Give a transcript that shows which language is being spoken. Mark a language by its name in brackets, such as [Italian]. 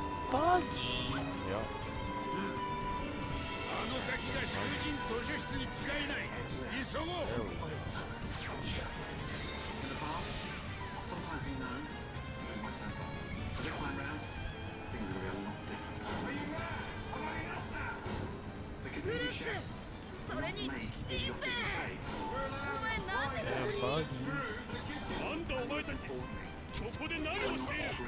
[Japanese] あの先が囚人図書室に違いない。急ごう。 [English] In the past, sometimes we know lose my temper. But this time round, things are going to be a lot different. The computer chefs will not make idiotic mistakes. [Japanese] なんだお前たち、そこで何をしている。